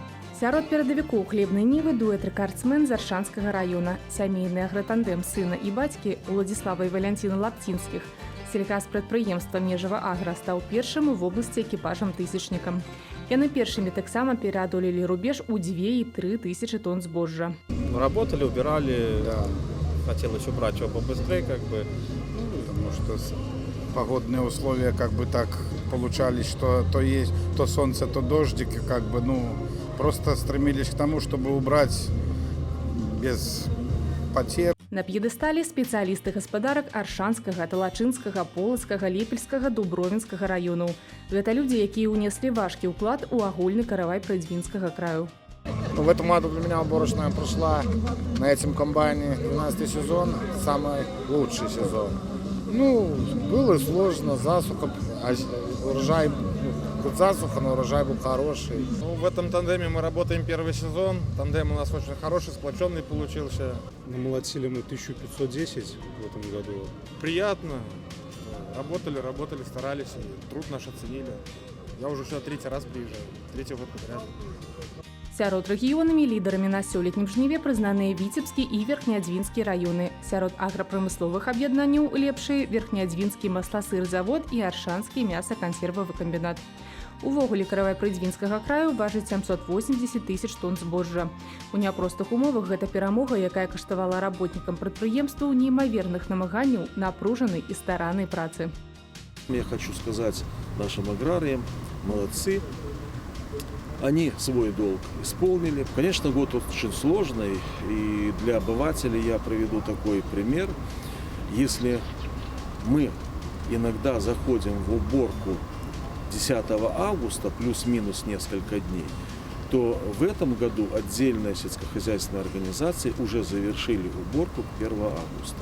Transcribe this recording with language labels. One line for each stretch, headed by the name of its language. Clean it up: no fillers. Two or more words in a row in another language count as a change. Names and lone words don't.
Belarusian: Сярод перадавікоў хлебнай нівы дуэт-рэкардсмен з Аршанскага раёна, сямейны агратандэм сына і бацькі Уладзіслава і Валянціна Лапцінскіх. Сельгаспрадпрыемства «Межава Агра» стаў першым у вобласці экіпажам-тысячнікам. Яны першымі таксама пераадолелі рубеж у 2,3 тысячи тонн збожжа.
Russian: Работали, убирали, да. Хотелось убрать его побыстрее, как бы. Потому что погодные условия как бы так получались, что то есть то солнце, то дождик, и как бы, просто стремились к тому, чтобы убрать без потерь.
Belarusian: На п'едэсталі спецыялісты гаспадарак Аршанскага, Талачынскага, Полацкага, Лепельскага, Дубровінскага раёнаў. Гэта людзі, якія ўнеслі важкі ўклад у агульны каравай Прыдзвінскага краю.
Russian: В этом году для меня уборочная прошла на этом комбайне 12-й сезон, самый лучший сезон. Было сложно, засуха, урожай, засуха, но урожай был хороший. В этом тандеме мы работаем первый сезон. Тандем у нас очень хороший, сплоченный получился. Намолотили мы 1510 в этом году. Приятно. Работали, старались. Труд наш оценили. Я уже сюда 3-й раз приезжаю. 3-й год подряд.
Belarusian: Сярод рэгіёнамі лідарамі на сёлетнім жніве прызнаныя Віцебскі і Верхнеадзвінскі раёны. Сярод аграпрамысловых аб'яднанняў лепшыя Верхнеадзвінскі масласыр-завод і Аршанскі мяса-кансервавы камбінат. Увогуле каравай Прыдзвінскага краю важыць 780 тысяч тонн збожжа. У няпростых умовах гэта перамога, якая каштавала работнікам прадпрыемстваў неймаверных намаганняў, напружанай і стараннай працы.
Russian: Я хочу сказать нашим аграриям, молодцы. Они свой долг исполнили. Конечно, год очень сложный, и для обывателей я приведу такой пример. Если мы иногда заходим в уборку 10 августа, плюс-минус несколько дней, то в этом году отдельные сельскохозяйственные организации уже завершили уборку 1 августа.